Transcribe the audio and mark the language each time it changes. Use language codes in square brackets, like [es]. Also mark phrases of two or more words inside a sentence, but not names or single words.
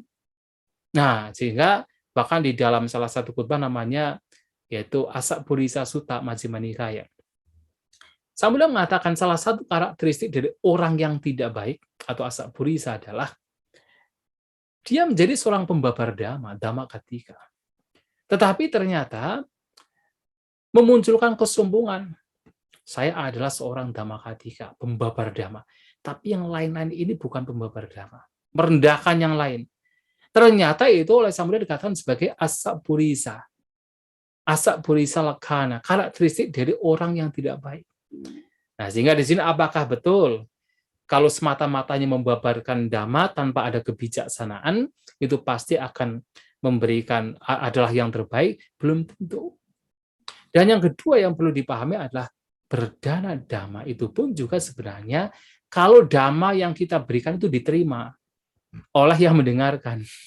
[id] Nah, sehingga bahkan di dalam salah satu khutbah namanya yaitu Asapurisa Sutta Majjhima Nikaya. Sang Buddha mengatakan salah satu karakteristik dari orang yang tidak baik atau Asapurisa adalah dia menjadi seorang pembabar dhamma, [pi] dhamma katika. [id] Tetapi ternyata memunculkan kesombongan. Saya adalah seorang [pi] dhamma katika, [id] pembabar dhamma. Tapi yang lain-lain ini bukan pembabar dhamma. Merendahkan yang lain. Ternyata itu oleh Sang Buddha dikatakan sebagai asapurisa. [pi] Asapurisa lakkhana, [id] karakteristik dari orang yang tidak baik. Nah, sehingga di sini apakah betul kalau semata-matanya membabarkan dhamma tanpa ada kebijaksanaan, itu pasti akan memberikan adalah yang terbaik? Belum tentu. Dan yang kedua yang perlu dipahami adalah berdana dhamma itu pun juga sebenarnya kalau dhamma yang kita berikan itu diterima oleh yang mendengarkan.